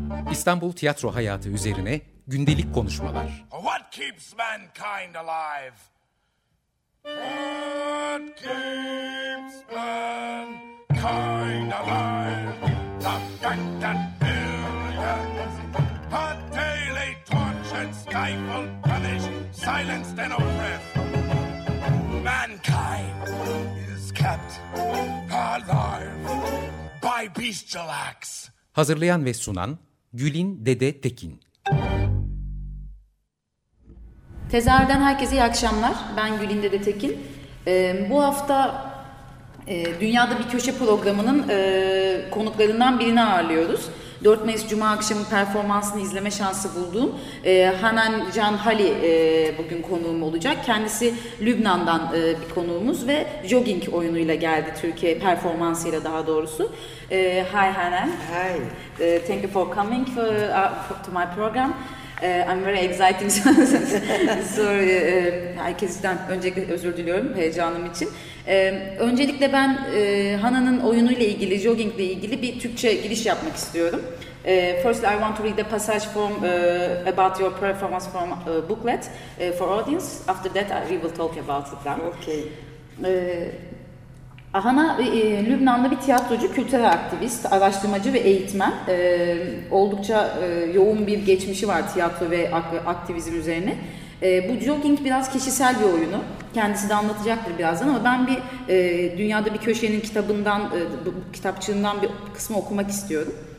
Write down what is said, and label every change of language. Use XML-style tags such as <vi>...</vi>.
<tr>İstanbul tiyatro hayatı üzerine gündelik konuşmalar.</tr> <en>What keeps mankind alive? What keeps mankind alive? The fact that billions are daily tortured, stifled, punished, silenced and oppressed. Mankind is kept alive by bestial acts.</en> <tr>Hazırlayan ve sunan Gülin Dede Tekin. Tezahürden herkese iyi akşamlar. Ben Gülin Dede Tekin. Bu hafta Dünyada Bir Köşe programının konuklarından birini ağırlıyoruz. 4 Mayıs Cuma akşamı performansını izleme şansı bulduğum Hanan Can Hali bugün konuğum olacak. Kendisi Lübnan'dan bir konuğumuz ve jogging oyunuyla geldi Türkiye, performansıyla daha doğrusu.</tr> <en>Hi Hanan. Hi. Thank you for coming to my program. I'm very excited.</en> <tr>Sorry, herkesten öncelikle özür diliyorum heyecanım için. Öncelikle ben Hana'nın oyunuyla ilgili, joggingle ilgili bir Türkçe giriş yapmak istiyorum.</tr> <en>Firstly, I want to read the passage from about your performance from booklet for audience. After that, we will talk about it then. Okay.</en> <tr>Hana, Lübnanlı bir tiyatrocu, kültürel aktivist, araştırmacı ve eğitmen. Oldukça yoğun bir geçmişi var tiyatro ve aktivizm üzerine. Bu jogging biraz kişisel bir oyunu. Kendisi de anlatacaktır birazdan ama ben bir Dünyada Bir Köşe'nin kitabından, kitapçığından bir kısmı okumak istiyorum.</tr>